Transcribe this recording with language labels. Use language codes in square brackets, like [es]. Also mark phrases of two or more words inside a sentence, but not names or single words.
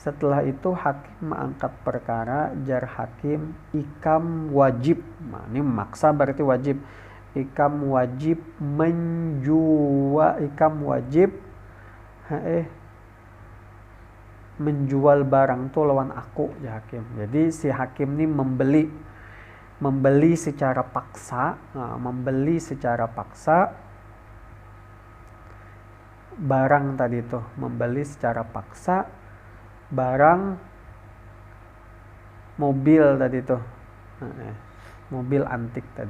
[id] Setelah itu hakim mengangkat perkara, [bjn] jar hakim, ikam wajib. [id] Nah, ini memaksa berarti wajib. [bjn] Ikam wajib menjual barang tuh lawan aku ya hakim. [id] Jadi si hakim ini membeli secara paksa, barang tadi tuh, membeli secara paksa barang mobil tadi tuh, mobil antik tadi.